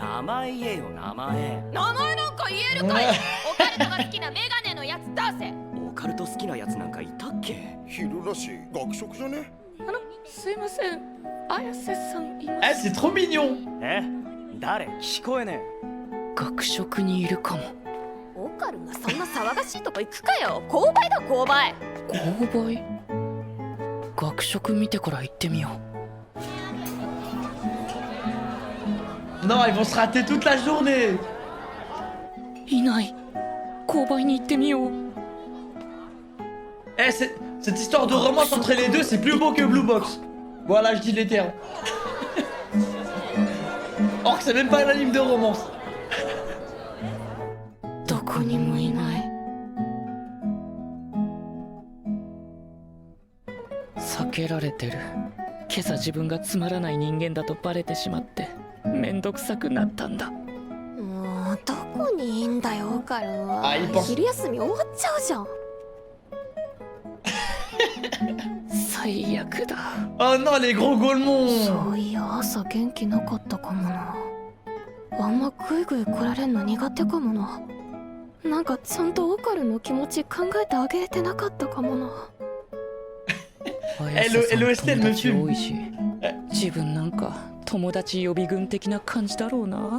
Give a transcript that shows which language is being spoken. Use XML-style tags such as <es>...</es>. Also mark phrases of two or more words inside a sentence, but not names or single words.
<ja>前言えよ名前。名前なんか言えるかよ。オカルトが好きなメガネのやつ出せ。オカルト好きなやつなんかいたっけ？昼らしい学食じゃね？すいません、綾瀬さんいま Eh, す。</ja> <fr>c'est trop mignon.</fr> <ja>え？誰？聞こえね学食にいるかも。オカルがそんな騒がしいとこ行くかよ。購買だ購買。購買？学食見てから行ってみよう。</ja> <fr>Non, ils vont se rater toute la journée.</fr> <ja>いない。購買に行ってみよう。</ja> <fr>Eh, cette histoire de romance entre les deux, c'est plus beau que Blue Box. Voilà, je dis les termes. Or que c'est même pas un anime de romance.</fr> <ja>どこにもいない。避けられてる。今朝自分がつまらない人間だとバレてしまってめんどくさくなったんだ。もうどこにいんだよオカルは。あいいパス昼休み終わっちゃうじゃん。最悪だ。</ja> <fr>Oh non, les gros golemons.</fr> <ja>そういや朝元気なかったかもな。あんまグイグイ来られんの苦手かもな。なんかちゃんとオカルの気持ち考えてあげれてなかったかもな。綾瀬さん LOST 友達多いし、自分なんか友達予備軍的な感じだろうな。</ja>